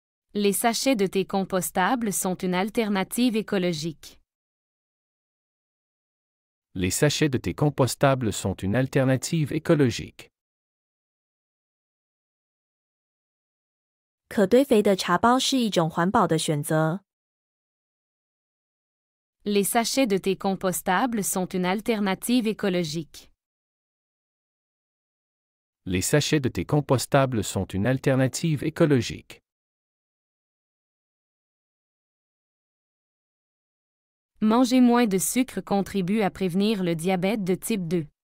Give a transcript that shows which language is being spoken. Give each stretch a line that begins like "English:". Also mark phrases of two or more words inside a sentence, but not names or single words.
French: Les sachets de thé compostables sont une alternative écologique. Les sachets de thé compostables sont une alternative écologique.
Chinese: 可堆肥的茶包是一种环保的选择。
French: Les sachets de thé compostables sont une alternative écologique. Les sachets de thé compostables sont une alternative écologique. Manger moins de sucre contribue à prévenir le diabète de type 2.